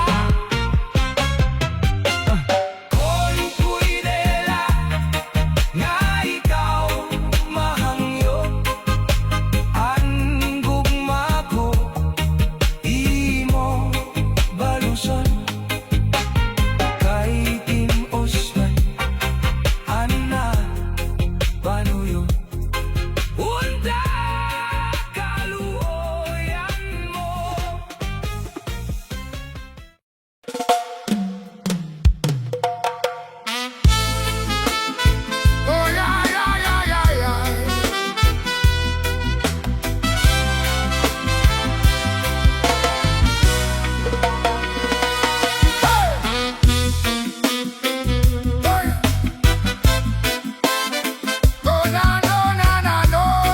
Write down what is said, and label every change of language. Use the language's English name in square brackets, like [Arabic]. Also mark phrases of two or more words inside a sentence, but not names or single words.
[Waray] Kon puidela nga ikaw mahangyo, ang gugma ko imo baluson. Kay tinos man ana panuyo, unta kaluoyan mo. [English] Oh yeah, yeah, yeah, yeah, yeah. Hey! Oh na no na na no.